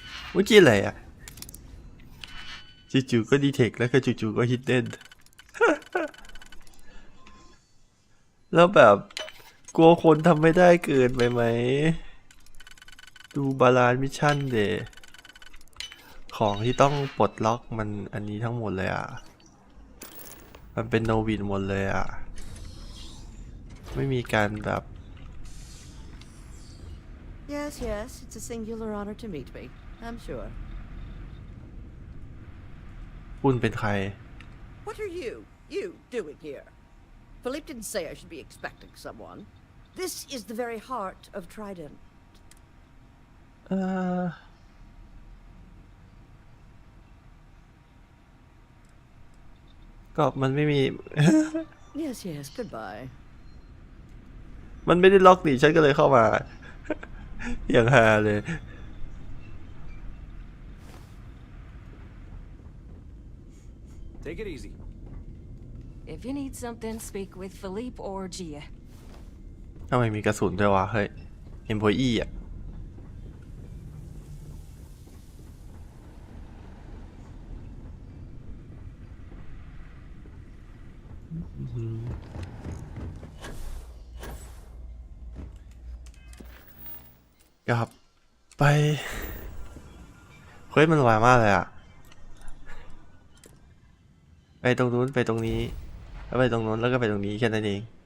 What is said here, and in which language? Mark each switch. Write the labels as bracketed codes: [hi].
[th] เมื่อกี้อะไรอ่ะจู่ๆก็ดีเทคแล้วก็จู่ๆก็ฮิดเด้น แล้วแบบกลัวคนทำไม่ได้เกินไปไหมดูบาลานซ์มิชชั่นเดของที่ต้องปลดล็อกมันอันนี้ทั้งหมดเลยอ่ะมันเป็นโนวินหมดเลยอ่ะไม่มีการแบบ [en] Yes, yes, it's a singular honor to meet me, I'm sure. [th] คุณเป็นใคร [en] What are you doing here? Philippe didn't say I should be expecting someone. This is the very heart of Trident. [th] ก็มันไม่มี [en] Yes, yes, goodbye. [th] มันไม่ได้ล็อกนี่ฉันก็เลยเข้ามา อย่างฮาเลย [en] Take it easy. If you need something, speak with Philippe or Gia. [th] ทำไมมีกระสุนด้วยวะเฮ้ย employee อ่ะกลับไปเฮ้ยมันไวมากเลยอ่ะไปตรงนู้นไปตรงนี้แล้วไปตรงนู้นแล้วก็ไปตรงนี้แค่นั้นเอง